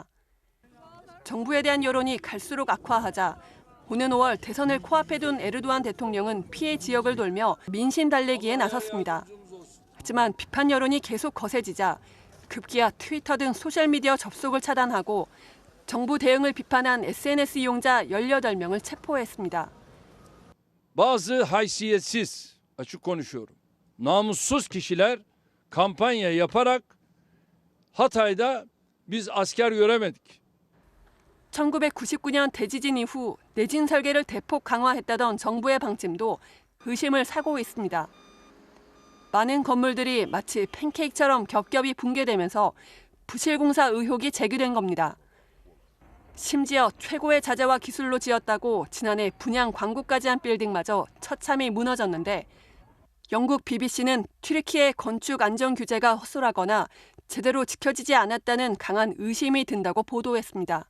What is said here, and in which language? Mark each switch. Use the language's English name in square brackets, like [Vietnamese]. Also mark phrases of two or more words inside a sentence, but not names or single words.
[Korean] 정부에 대한 여론이 갈수록 악화하자 오는 5월 대선을 코앞에 둔 에르도안 대통령은 피해 지역을 돌며 민심 달래기에 나섰습니다. 하지만 비판 여론이 계속 거세지자 급기야 트위터 등 소셜미디어 접속을 차단하고 정부 대응을 비판한 SNS 이용자 18명을 체포했습니다. [Turkish] Bazı haysiyetsiz, açık konuşuyorum, namussuz kişiler kampanya yaparak Hatay'da biz asker göremedik. [Korean] 1999년 대지진 이후 내진 설계를 대폭 강화했다던 정부의 방침도 의심을 사고 있습니다. 많은 건물들이 마치 팬케이크처럼 겹겹이 붕괴되면서 부실공사 의혹이 제기된 겁니다. 심지어 최고의 자재와 기술로 지었다고 지난해 분양 광고까지 한 빌딩마저 처참히 무너졌는데 영국 BBC는 튀르키예 건축 안전 규제가 허술하거나 제대로 지켜지지 않았다는 강한 의심이 든다고 보도했습니다.